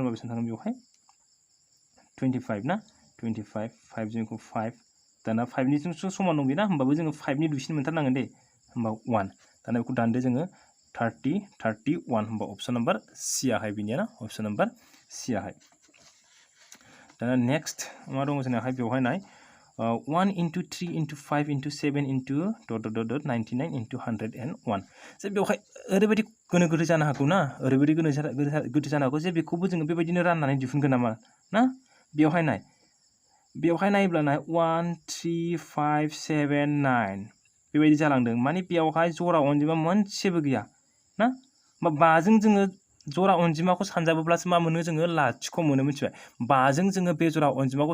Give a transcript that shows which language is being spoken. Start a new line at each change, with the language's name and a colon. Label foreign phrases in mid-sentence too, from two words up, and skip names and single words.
Bodo: रानबा बेसेबां थागोन बेवहाय 25 ना 25 5 जों 5 दाना 5 नि जों समान दं बेना होमबाबो जोङो 5 नि दुइसिन मोनथारनांगोन दे होमबा 1 दाना बेखौ दानदो जोङो 30 31 होमबा
English: option number
Bodo: सि आहाय बिनिया ना
English: option number
Bodo: सि आहाय दाना नेक्स्ट मा दङ जोंनाहाय बेवहाय नाय
English: 1 into 3 into 5 into 7 into dot dot dot 99 into 101
Bodo: जे बेवहाय ओरैबायदि गोनो गोथो जानो हागौ ना ओरैबायदि गोनो गोथो जानो हागौ जे बेखौबो जोङो बेबायदिनो राननानै दिहुनगोन नामा ना बेवहाय नायोब्ला नाय 1 3 5 7 9 बेबायदि जालांदों माने बेवहाय जरा अनजिमा मोनसेबो गैया ना होमबा 5 जों जोङो जरा अनजिमाखौ सानजाबोब्लासो मा मोनो जोङो लाथिख' मोनो मिथिबाय 5 जों जोङो बे जरा अनजिमाखौ